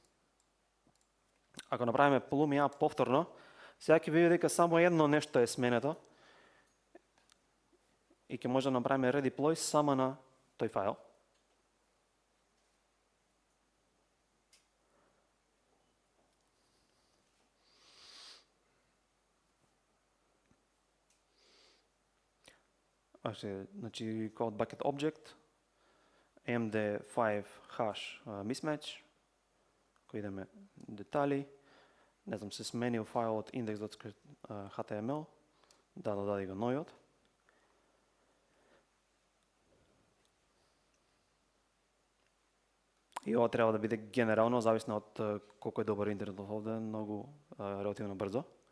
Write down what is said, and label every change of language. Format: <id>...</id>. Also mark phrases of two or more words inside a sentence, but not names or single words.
<mk>Ако направиме plum повторно, сега ќе види дека само едно нешто е сменето и ќе може да направиме redeploy само на тој файл.</mk> <en>Значи code bucket object md5 hash mismatch,</en> <mk>кој идеме детали, не знам, се сменил файлот index.html, да додади го новиот. И ова треба да биде генерално, зависно од колку е добар интернетот овде, многу релативно брзо.</mk>